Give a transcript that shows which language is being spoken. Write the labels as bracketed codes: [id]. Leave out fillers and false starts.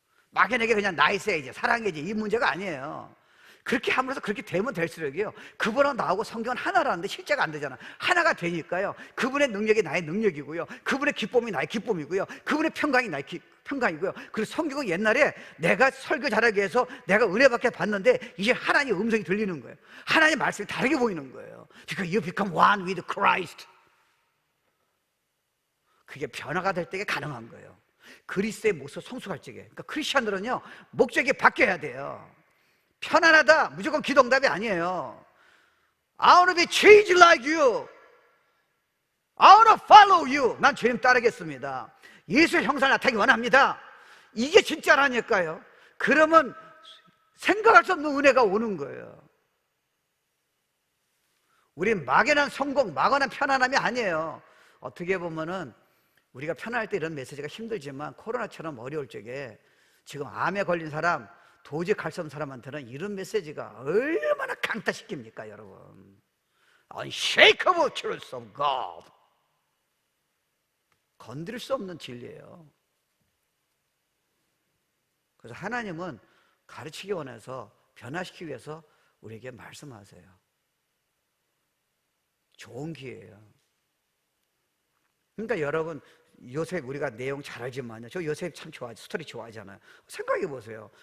[ko] 막연하게 그냥 나이스해야지, 사랑해야지, 이 문제가 아니에요. 그렇게 함으로써 그렇게 되면 될수록이요 그분하고 나하고 성경은 하나라는데 실제가 안 되잖아. 하나가 되니까요 그분의 능력이 나의 능력이고요, 그분의 기쁨이 나의 기쁨이고요, 그분의 평강이 나의 평강이고요. 그리고 성경은 옛날에 내가 설교 잘하기 위해서 내가 은혜밖에 받는데 이제 하나님의 음성이 들리는 거예요. 하나님의 말씀이 다르게 보이는 거예요. [en] Because you become one with Christ. [ko] 그게 변화가 될 때가 가능한 거예요. 그리스도의 모습 성숙할 적에. 그러니까 크리스천들은요 목적이 바뀌어야 돼요. 편안하다 무조건 기도응답이 아니에요. [en] I want to be changed like you. I want to follow you. [ko] 난 주님 따르겠습니다. 예수의 형상을 나타나기 원합니다. 이게 진짜라니까요. 그러면 생각할 수 없는 은혜가 오는 거예요. 우린 막연한 성공, 막연한 편안함이 아니에요. 어떻게 보면은 우리가 편안할 때 이런 메시지가 힘들지만 코로나처럼 어려울 적에 지금 암에 걸린 사람, 도저히 갈 수 없는 사람한테는 이런 메시지가 얼마나 강타시킵니까, 여러분? [en] Unshakable truth of God. [ko] 건드릴 수 없는 진리예요. 그래서 하나님은 가르치기 원해서, 변화시키기 위해서 우리에게 말씀하세요. 좋은 기회예요. 그러니까 여러분, 요셉 우리가 내용 잘 알지만요, 저 요셉 참 좋아하죠. 스토리 좋아하잖아요. 생각해 보세요.